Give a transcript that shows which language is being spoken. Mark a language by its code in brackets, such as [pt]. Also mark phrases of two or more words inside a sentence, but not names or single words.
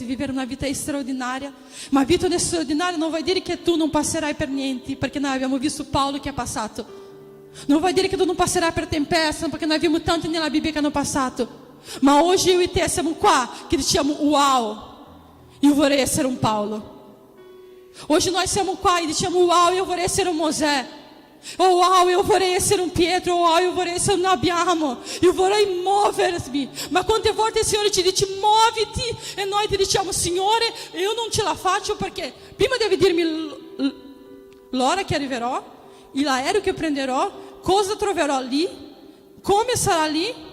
[it] Vivere una vita straordinaria? Ma vita straordinaria non vuol dire che tu non passerai per niente, perché noi abbiamo visto Paolo che ha passato. Non vuol dire che tu non passerai per tempesta, perché noi abbiamo tanti nella Bibbia che hanno passato. Ma oggi io e te siamo qua che diciamo: wow, io vorrei essere un Paolo. [pt] Hoje nós [it] siamo qua e diciamo: uau, eu vorrei essere un Mosè. Oh, uau, eu vorrei essere un Pietro. Oh, uau, eu vorrei essere un Abiamo. Eu vorrei muovermi. Ma quante volte il Signore ci dice: muoviti, e noi ti diciamo: Signore, io non ce la faccio, perché prima devi dirmi l'ora che arriverò, l'aereo che prenderò, cosa troverò lì, come sarà lì.